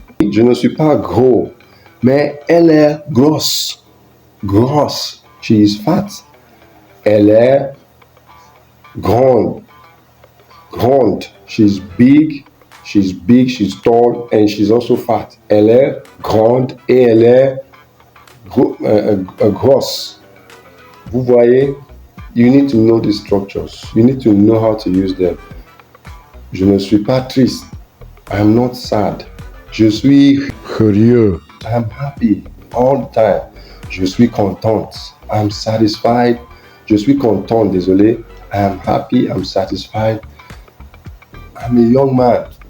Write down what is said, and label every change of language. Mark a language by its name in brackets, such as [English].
[French] Je ne suis pas gros. Mais elle est grosse. Grosse. [English] She is fat. [French] Elle est grande. Grande. [English] She's big. She's big, she's tall, and she's also fat. [French] Elle est grande et elle est grosse. Vous voyez? [English] You need to know these structures. You need to know how to use them. [French] Je ne suis pas triste. [English] I am not sad. [French] Je suis heureux, [English] I am happy all the time. [French] Je suis contente. [English] I am satisfied. [French] Je suis content, désolé. [English] I am happy. I'm satisfied. I'm a young man.